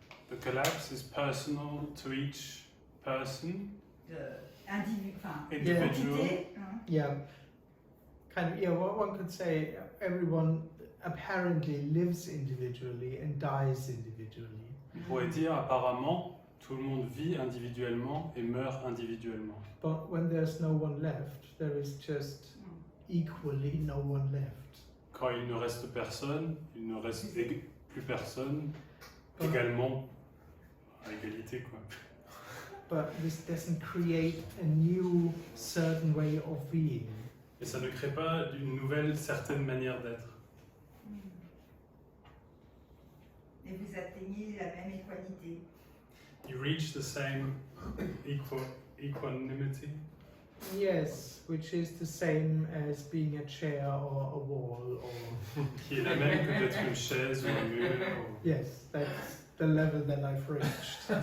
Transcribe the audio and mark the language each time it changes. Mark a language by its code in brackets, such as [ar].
[en] The collapse is personal to each person, individual. [fr] Entité, hein. [en] Yeah, kind of. Yeah, what one could say, everyone apparently lives individually and dies individually. [fr] On pourrait dire apparemment tout le monde vit individuellement et meurt individuellement. [en] But when there's no one left, there is just equally no one left. [fr] Quand il ne reste personne, il ne reste plus personne, également à égalité quoi. [en] But this doesn't create a new certain way of being. [fr] Et ça ne crée pas une nouvelle certaine manière d'être. Et vous atteignez la même équalité. [en] You reach the same equanimity, Yes, which is the same as being a chair or a wall or... [fr] qui est la même que d'être une chaise ou un mur. Ou... [en] Yes, that's the level that I've reached.